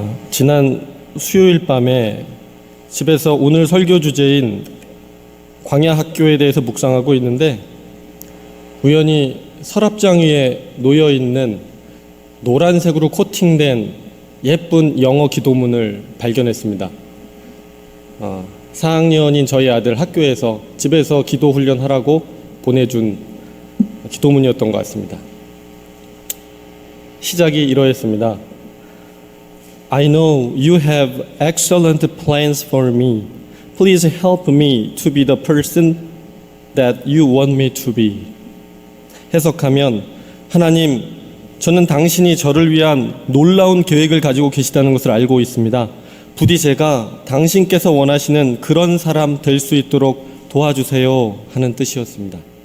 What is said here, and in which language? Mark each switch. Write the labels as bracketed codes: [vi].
[ko] 지난 수요일 밤에 집에서 오늘 설교 주제인 광야 학교에 대해서 묵상하고 있는데 우연히 서랍장 위에 놓여 있는 노란색으로 코팅된 예쁜 영어 기도문을 발견했습니다. 4학년인 저희 아들 학교에서 집에서 기도 훈련하라고 보내준 기도문이었던 것 같습니다. 시작이 이러했습니다. [en] I know you have excellent plans for me. Please help me to be the person that you want me to be. [ko] 해석하면 하나님, 저는 당신이 저를 위한 놀라운 계획을 가지고 계시다는 것을 알고 있습니다. 부디 제가 당신께서 원하시는 그런 사람 될 수 있도록 도와주세요 하는 뜻이었습니다.